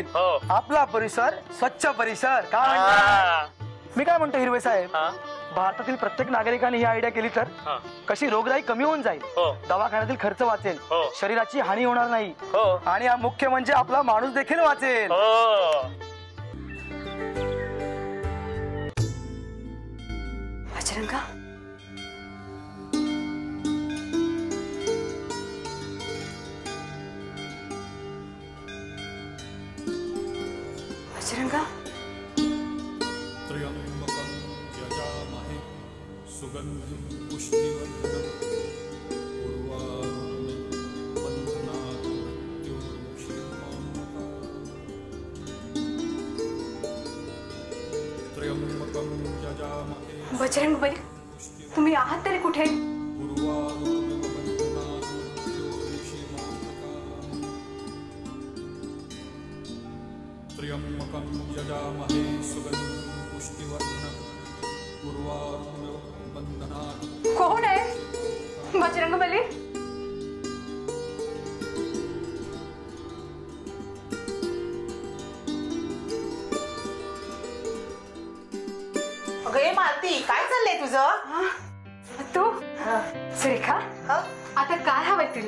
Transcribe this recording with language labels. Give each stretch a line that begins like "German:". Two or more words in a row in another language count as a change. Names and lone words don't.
Marathi: आपला परिसर स्वच्छ परिसर. काय मी काय म्हणतो हिरवे साहेब, भारतातील प्रत्येक नागरिकाने ही आयडिया केली तर कशी रोगराई कमी होऊन जाईल, दवाखान्यातील खर्च वाचेल, शरीराची हानी होणार नाही आणि मुख्य म्हणजे आपला माणूस देखील वाचेल. बजरंगा, बजरंगा,
Sanskrit: त्र्यंबकं यजामहे सुगन्धिं पुष्टिवर्धनं उर्वारुकमिव बन्धनात् मृत्योर्मुक्षीयमामृतात्. त्र्यंबकं यजामहे.
Marathi: बजरंग बली, तुम्ही आहात तरी कुठे?
Sanskrit: उर्वारुकमिव बन्धनात् मृत्योर्मुक्षीयमामृतात्. त्र्यंबकं यजामहे सुगन्धिं पुष्टिवर्धनं उर्वारुकमिव बन्धनात्.
Marathi: कोण आहे बजरंग बली? अगं मालती, काय चाललंय तुझं? तू सुरेखा, आता काय हवंय तुला?